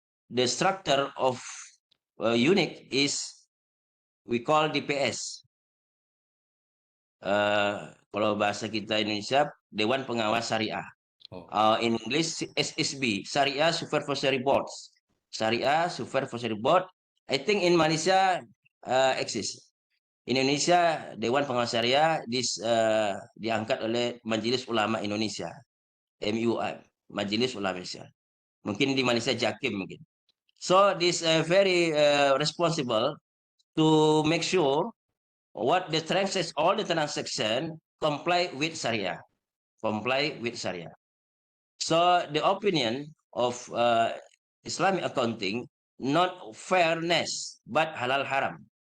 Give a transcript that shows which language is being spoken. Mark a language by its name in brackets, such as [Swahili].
[English] The structure of unit is we call DPS. [Indonesian] Kalau bahasa kita Indonesia, Dewan Pengawas Syariah. [English] In English, SSB, Syariah Supervisory Boards. Syariah Supervisory Board. I think in Malaysia exists. [Indonesian] Indonesia, Dewan Pengawas Syariah diangkat oleh Majelis Ulama Indonesia, MUI, Majelis Ulama Indonesia. Mungkin di Malaysia JAKIM mungkin. [English] So this very responsible to make sure what the transaction, all the transaction comply with Sharia, comply with Sharia. So the opinion of Islamic accounting, not fairness, but halal haram.